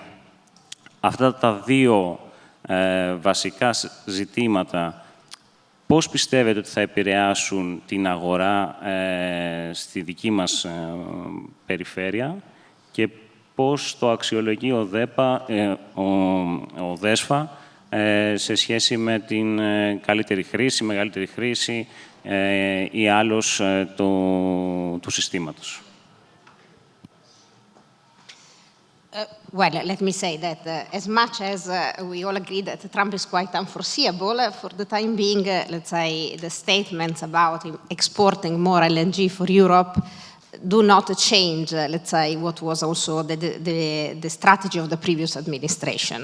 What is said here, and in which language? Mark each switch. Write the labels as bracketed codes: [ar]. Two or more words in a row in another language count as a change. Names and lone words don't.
[el] Αυτά τα δύο βασικά ζητήματα, πώς πιστεύετε ότι θα επηρεάσουν την αγορά στη δική μας περιφέρεια και πώς το αξιολογεί ο ΔΕΣΦΑ σε σχέση με την καλύτερη χρήση, μεγαλύτερη χρήση ή άλλως του συστήματος. [en] Well, let me say that as much as we all agree that Trump is quite unforeseeable, for the time being, let's say, the statements about exporting more LNG for Europe do not change, let's say, what was also the strategy of the previous administration.